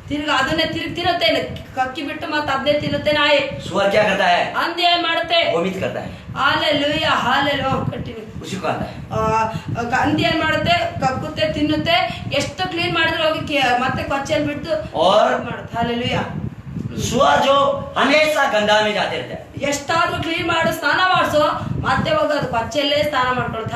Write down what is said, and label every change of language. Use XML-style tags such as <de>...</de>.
<kn>ತಿರ್ಗ ಅದನ್ನೇ ತಿನ್ನುತ್ತೆ, ಕಕ್ಕಿ ಬಿಟ್ಟು ಮತ್ತೆ ಅದನ್ನೇ ತಿನ್ನುತ್ತೆ ನಾಯಿ.</kn> <hi>सुअर क्या करता है?</hi> <kn>ಹಂದಿ ಏನ್ ಮಾಡುತ್ತೆ?</kn> <hi>वोमिट करता है,</hi> <kn>ಹಾಲೆಲೂಯ, ಹಾಲೆಲೂಯ. ಕಂಟಿನ್ಯೂ.</kn> <hi>उसी को आता है।</hi> <kn>ಹಂದಿ ಏನ್ ಮಾಡುತ್ತೆ? ಕಕ್ಕುತ್ತೆ, ತಿನ್ನುತ್ತೆ, ಎಷ್ಟು ಕ್ಲೀನ್ ಮಾಡಿದ್ರೆ ಹೋಗಿ ಮತ್ತೆ ಕೊಚ್ಚೆಲ್ ಬಿಟ್ಟು ಮಾಡುತ್ತೆ. ಹಾಲೆಲೂಯ.</kn> <hi>सुअर जो हमेशा गंगा में जाते रहते हैं,</hi> <kn>ಎಷ್ಟಾದ್ರೂ ಕ್ಲೀನ್ ಮಾಡು, ಸ್ನಾನ ಮಾಡಿಸೋ, ಮತ್ತೆ ಹೋಗಿ ಅದು ಕೊಚ್ಚೆಲ್ಲೇ ಸ್ನಾನ ಮಾಡ್ಕೊಳುತ್ತೆ.</kn>